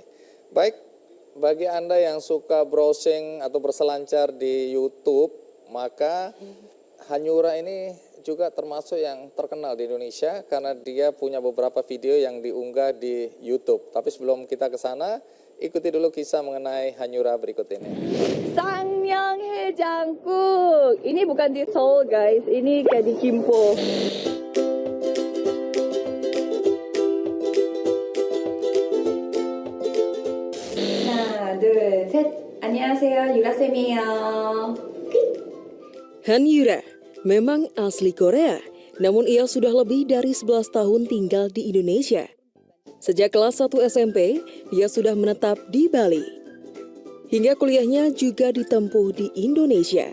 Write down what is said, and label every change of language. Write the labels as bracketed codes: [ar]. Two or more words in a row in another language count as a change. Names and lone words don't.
[id] Baik, bagi Anda yang suka browsing atau berselancar di YouTube, maka Hanyura ini juga termasuk yang terkenal di Indonesia karena dia punya beberapa video yang diunggah di YouTube. Tapi sebelum kita ke sana, ikuti dulu kisah mengenai Hanyura berikut ini. Sangmyeonhaejang국. Ini bukan di Seoul guys, ini kayak di Gimpo. [ko] 하나, 둘, 셋. 안녕하세요, 유라쌤이에요. [id] Hanyura memang asli Korea, namun ia sudah lebih dari 11 tahun tinggal di Indonesia. Sejak kelas 1 SMP, dia sudah menetap di Bali. Hingga kuliahnya juga ditempuh di Indonesia.